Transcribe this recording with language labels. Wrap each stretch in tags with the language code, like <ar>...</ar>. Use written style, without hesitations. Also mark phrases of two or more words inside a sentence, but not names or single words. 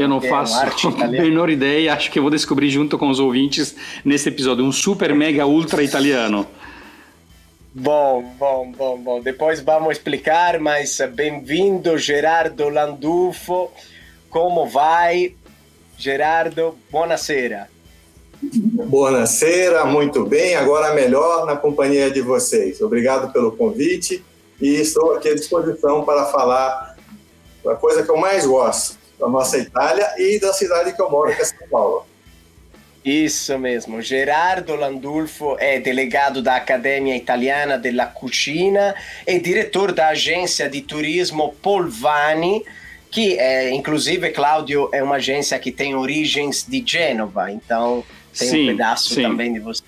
<pt>Eu não faço a menor ideia, acho que eu vou descobrir junto com os ouvintes nesse episódio, um super mega ultra italiano. Bom, depois vamos explicar, mas bem-vindo Gerardo Landulfo, como vai? Gerardo, buonasera. Buonasera, muito bem, agora melhor na companhia de vocês. Obrigado pelo convite e estou aqui à disposição para falar da coisa que eu mais gosto, da nossa Itália e da cidade que eu moro, que é São Paulo. Isso mesmo, Gerardo Landulfo é delegado da Academia Italiana della Cucina e diretor da agência de turismo Polvani, que inclusive, Cláudio, é uma agência que tem origens de Gênova, então tem um pedaço também de você.</pt>